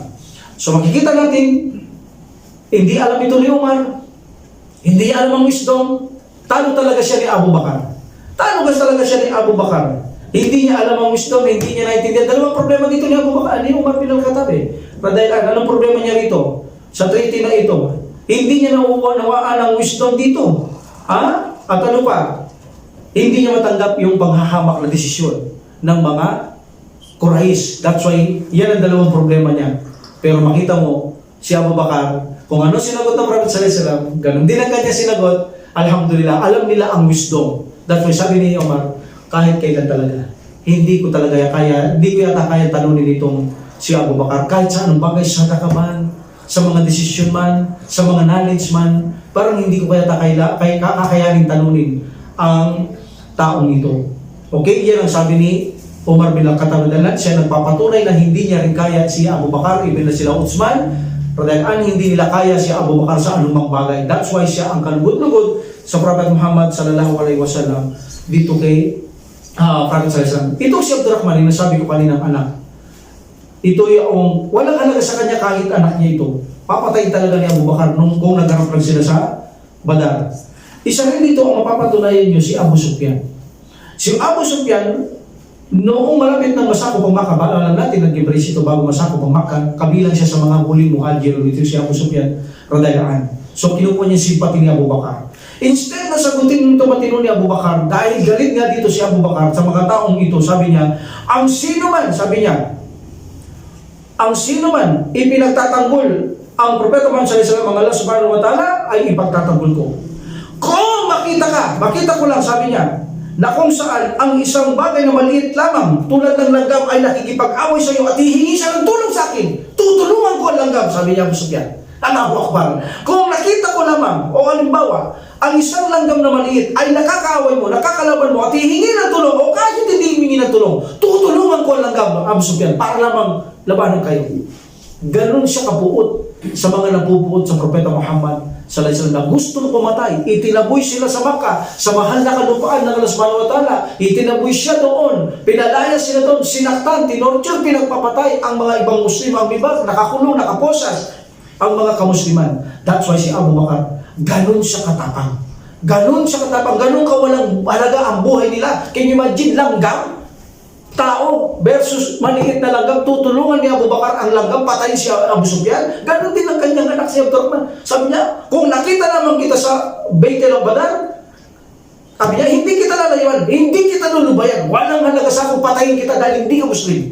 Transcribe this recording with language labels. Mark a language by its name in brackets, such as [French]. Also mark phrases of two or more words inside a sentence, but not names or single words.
[Filipino] So makikita natin, hindi alam ito ni Umar, hindi alam ang wisdom. Talo talaga siya ni Abu Bakar. Talo talaga siya ni Abu Bakar. Hindi niya alam ang wisdom, hindi niya naintindihan. Dalawang problema dito ni Abu Bakar, ni Umar bin al-Khattab eh. Dahil anong problema niya rito? Sa treaty na ito, hindi niya nawaan ang wisdom dito. At ano pa? Hindi niya matanggap yung panghahamak na desisyon ng mga Quraysh. [English] That's why, [Filipino] yan ang dalawang problema niya. Pero makita mo, si Abu Bakar, kung ano sinagot ng Prophet [Arabic] صلى الله عليه وسلم, [Filipino] ganun din ang kanya sinagot, alhamdulillah, alam nila ang wisdom. [English] That's why [Filipino] sabi ni Umar, kahit kailan talaga, hindi ko yata kaya talunin itong si Abu Bakar. Kahit sa anong bagay, sa takaman, sa mga desisyon man, sa mga knowledge man, parang hindi ko kakayanin talunin ang taong ito. Okay, yan ang sabi ni Umar bin al-Khattab. Siya nagpapatunay na hindi niya rin kaya si Abu Bakar, even na sila Uthman, dahil hindi nila kaya si Abu Bakar sa anumang bagay. [English] That's why [Filipino] siya ang kalugod-lugod sa Prophet Muhammad [Arabic] صلى الله عليه وسلم [Filipino] dito kay Prophet [Arabic] صلى الله عليه وسلم. [Filipino] Ito si Abdurrahman, yung nasabi ko kaninang anak. Ito yung walang halaga sa kanya kahit anak niya ito. Papatayin talaga ni Abu Bakar kung nagharap lang sila sa Badar. Isa rin dito ang mapapatunayan nyo si Abu Sufyan. Si Abu Sufyan, noong malapit ng masakop ang Makkah, alam natin nag-embrace ito bago masakop ang Makkah, kabilang siya sa mga huling muhajir dito si Abu Sufyan [Arabic] رضي الله عنه. [Filipino] So kinukuha niya simpati ni Abu Bakar. Instead na sagutin ito matino ni Abu Bakar, dahil galit nga dito si Abu Bakar sa mga taong ito, sabi niya, ang sino man ipinagtatanggol ang Propeta Muhammad [Arabic] صلى الله عليه وسلم [Filipino] ng Allah [Arabic] سبحانه وتعالى [Filipino] ay ipagtatanggol ko. Kung makita ko lang, sabi niya, na kung saan ang isang bagay na maliit lamang tulad ng langgam ay nakikipag-away sa iyo at hihingi siya ng tulong sa akin, tutulungan ko ang langgam, sabi niya Abu Sufyan. [Arabic] الله أكبر. [Filipino] Kung nakita ko lamang, o halimbawa, ang isang langgam na maliit ay nakakaaway mo, nakakalaban mo at hihingi ng tulong o kahit hindi hihingi ng tulong, tutulungan ko ang langgam, Abu Sufyan, para lamang labanan kayo. Ganon siya kapuot sa mga napupuot sa Propeta Muhammad [Arabic] صلى الله عليه وسلم [Filipino] na gustong pumatay. Itinaboy sila sa Makkah, sa mahal na kalupaan ng Allah [Arabic] سبحانه وتعالى. [Filipino] Itinaboy siya doon, pinalaya sila doon, sinaktan, tinorture, pinagpapatay ang mga ibang Muslim, ang iba, nakakulong, nakaposas ang mga kamusliman. That's why si Abu Bakar, ganon siya katapang. Ganon siya katapang, ganon kawalang halaga ang buhay nila. [English] Can you imagine, [Filipino] langgam? Tao versus maliit na langgam, tutulungan ni Abu Bakar ang langgam, patayin si Abu Sufyan. Ganon din ang kanyang anak si Abdurrahman. Sabi niya, kung nakita naman kita sa Baitul Badar, sabi niya, hindi kita lalayuan, hindi kita lulubayan, walang halaga sa akong patayin kita dahil hindi ka Muslim.